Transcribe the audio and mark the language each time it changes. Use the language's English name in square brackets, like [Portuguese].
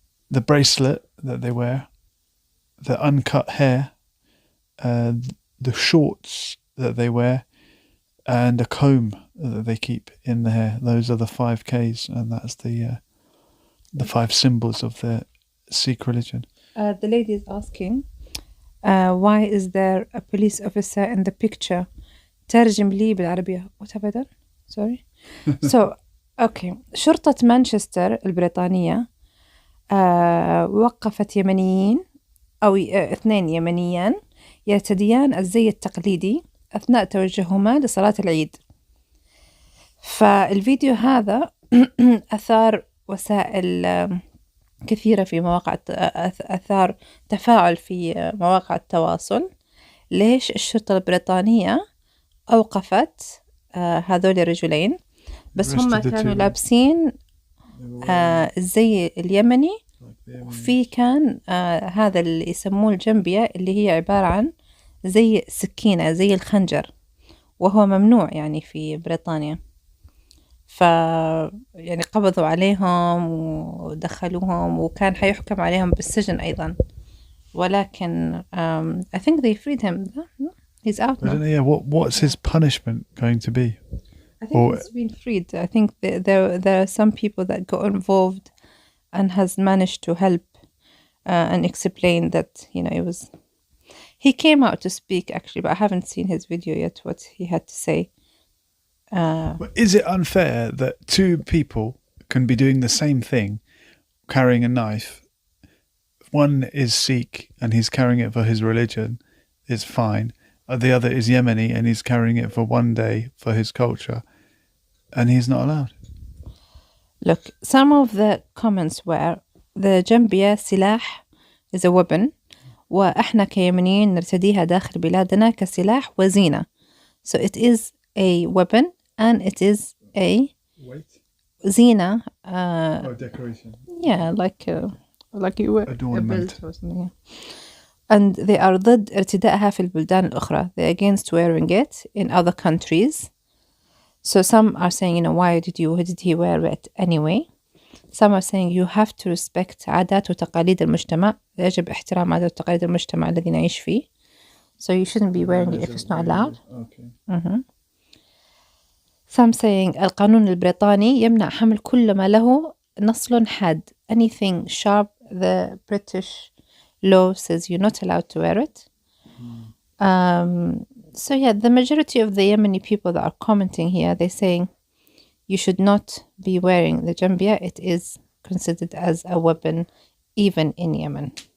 [English] The bracelet that they wear, the uncut hair, the shorts that they wear, and a comb that they keep in the hair. Those are the 5 Ks, and that's the 5 symbols of the Sikh religion. The lady is asking, why is there a police officer in the picture? [Arabic] ترجم لي بالعربية. [English] What have I done? Sorry. So, okay. [Arabic] شرطة مانشستر البريطانية وقفت يمنيين أو 2 يمنيان يرتديان الزي التقليدي أثناء توجههما لصلاة العيد. فالفيديو هذا أثار وسائل كثيرة في مواقع، أثار تفاعل في مواقع التواصل. ليش الشرطة البريطانية أوقفت هذول الرجلين؟ بس هم كانوا لابسين الزي اليمني، وفي كان هذا اللي يسموه الجنبية، اللي هي عبارة عن زي سكينة، زي الخنجر، وهو ممنوع يعني في بريطانيا. يعني قبضوا عليهم ودخلوهم، وكان حيحكم عليهم بالسجن أيضا، ولكن [English] I think they freed him. He's out now. I don't know, yeah, what's his punishment going to be? I think he's been freed. I think there are some people that got involved and has managed to help and explain that, you know, it was... He came out to speak, actually, but I haven't seen his video yet, what he had to say. But is it unfair that 2 people can be doing the same thing, carrying a knife? One is Sikh and he's carrying it for his religion, is fine. The other is Yemeni and he's carrying it for one day for his culture, and he's not allowed. Look, some of the comments were, the Jambiya سلاح is a weapon, [Arabic] وإحنا كيمنيين نرتديها داخل بلادنا كسلاح وزينة. [English] So it is a weapon and it is a زينة. Decoration. Yeah, like you wear adornment. A belt or something. Yeah. And they are [Arabic] ضد ارتدائها في البلدان الأخرى. [English] They're against wearing it in other countries. So some are saying, you know, why did he wear it anyway? Some are saying you have to respect [Arabic] عادات وتقاليد المجتمع. يجب احترام عادات وتقاليد المجتمع الذي نعيش فيه. [English] So you shouldn't be wearing it if it's not allowed. Okay. Mm-hmm. Some saying [Arabic] القانون البريطاني يمنع حمل كل ما له نصل حاد. [English] Anything sharp, the British law says you're not allowed to wear it. So yeah, the majority of the Yemeni people that are commenting here, they're saying you should not be wearing the Jambiya. It is considered as a weapon even in Yemen.